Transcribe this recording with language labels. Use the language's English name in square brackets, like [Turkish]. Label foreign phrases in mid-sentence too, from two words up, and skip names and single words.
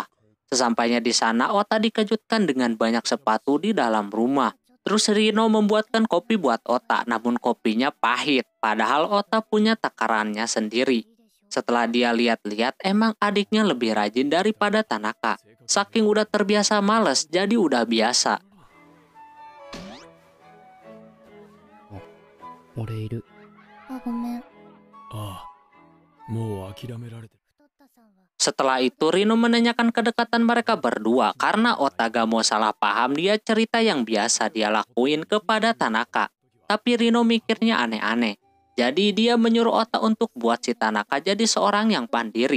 [Indonesian] Sesampainya di sana, Ota dikejutkan dengan banyak sepatu di dalam rumah. Terus Rino membuatkan kopi buat Ota, namun kopinya pahit. Padahal Ota punya takarannya sendiri. Setelah dia lihat-lihat, emang adiknya lebih rajin daripada Tanaka. Saking udah terbiasa males, jadi udah biasa. [Japanese] 俺いる。あ、ごめん。ああ、もう諦められてる。 [Indonesian] Setelah itu Rino menanyakan kedekatan mereka berdua karena Ota gak mau salah paham dia cerita yang biasa dia lakuin kepada Tanaka. Tapi Rino mikirnya aneh-aneh. Jadi dia menyuruh Ota untuk buat si Tanaka jadi seorang yang mandiri.